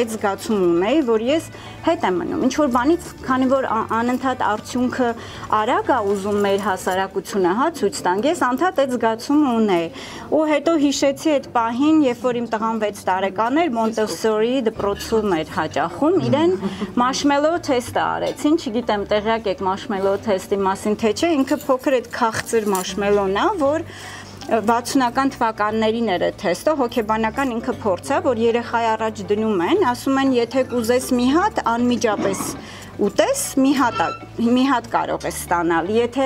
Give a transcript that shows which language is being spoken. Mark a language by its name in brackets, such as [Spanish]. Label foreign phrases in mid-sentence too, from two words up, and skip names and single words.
[Armenian] այդ զգացում ունեի, որ ես հետ եմ մնում, ինչ որ բանից, քանի որ անընդհատ արդյունքը արագ է ուզում մեր հասարակությունը, հա, ցույց տանք, ես անդադ այդ զգացում ունեի, ու հետո հիշեցի այդ պահին, երբ որ իմ տղան 6 տարեկան էր, Մոնտեսորի դպրոցում էր հաճախում, իրեն [English] marshmallow test [Armenian] արեցին, չգիտեմ տեղյակ եք [English] marshmallow test- [Armenian] ի մասին թե չէ, ինքը փոքր այդ քաղցր marshmallow-ն է, որ 60-ական թվականներին էր այդ թեստը, հոգեբանական ինքը փորձ է, որ երեխայի առաջ դնում են, ասում են, եթե կուզես մի հատ, անմիջապես ուտես, մի հատ կարող ես ստանալ, եթե